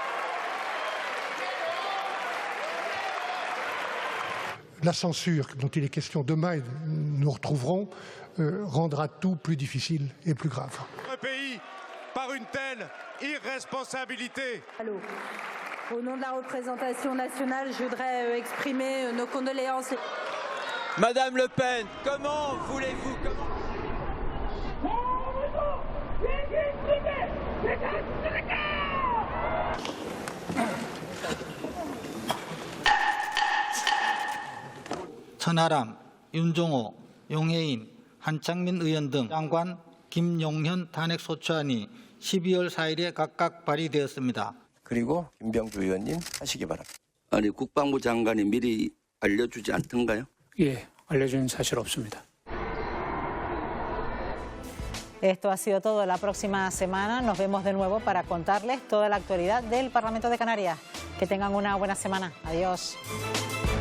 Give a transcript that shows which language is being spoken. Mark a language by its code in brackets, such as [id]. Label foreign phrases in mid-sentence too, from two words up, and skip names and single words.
[fr] La censure dont il est question demain, et nous retrouverons, rendra tout plus difficile et plus grave. Un pays par une telle irresponsabilité. Allô. Au nom de la représentation nationale, je voudrais exprimer nos condoléances. Madame Le Pen, comment voulez-vous [ko] 천하람, 윤종호, 용해인, 한창민 의원 등 장관 김용현 탄핵소추안이 12월 4일에 각각 발의되었습니다. 그리고 김병주 의원님 하시기 바랍니다. 아니 국방부 장관이 미리 알려주지 않던가요? 예, 알려준 사실 없습니다. [es] Esto ha sido todo. La próxima semana nos vemos de nuevo para contarles toda la actualidad del Parlamento de Canarias. Que tengan una buena semana. Adiós.